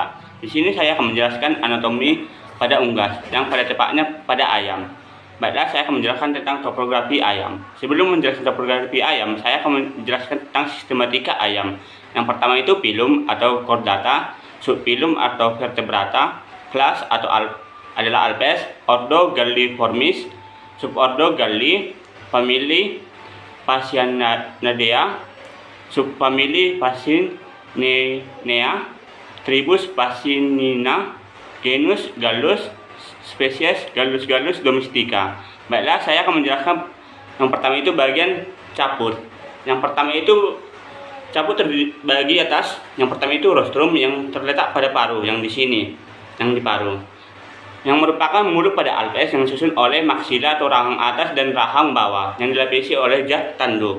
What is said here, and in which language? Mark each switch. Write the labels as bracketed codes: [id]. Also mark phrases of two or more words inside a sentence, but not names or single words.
[id] Di sini saya akan menjelaskan anatomi pada unggas, yang pada tepatnya pada ayam. Baiklah, saya akan menjelaskan tentang topografi ayam. Sebelum menjelaskan topografi ayam, saya akan menjelaskan tentang sistematika ayam. Yang pertama itu filum atau chordata, subfilum atau vertebrata, kelas atau adalah Alpes, ordo Galliformis, subordo Galli, famili Phasianidea, subfamili Phasininae, tribus Phasinina, genus Gallus, spesies Gallus domestica. Baiklah, saya akan menjelaskan yang pertama itu bagian caput. Yang pertama itu caput terbagi atas. Yang pertama itu rostrum yang terletak pada paru, yang di sini, yang di paru, yang merupakan mulut pada alves yang disusun oleh maksila atau rahang atas dan rahang bawah yang dilapisi oleh zat tanduk.